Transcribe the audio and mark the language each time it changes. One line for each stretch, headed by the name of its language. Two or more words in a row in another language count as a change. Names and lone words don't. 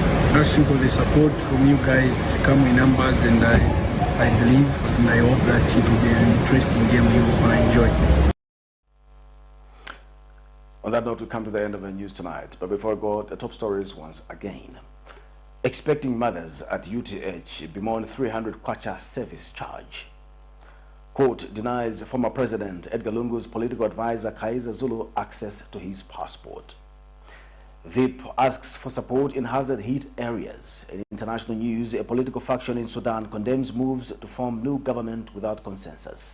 English: Asking for the support from you guys, come in numbers, and I believe and I hope that it will be an interesting game you will enjoy. On that note, we come to the end of the news tonight. But before I go, the top stories once again. Expecting mothers at UTH bemoan 300 kwacha service charge. Court denies former President Edgar Lungu's political advisor KAIZER ZULU access to his passport. VEEP asks for support in hazard hit areas. In international news, a political faction in Sudan condemns moves to form new government without consensus.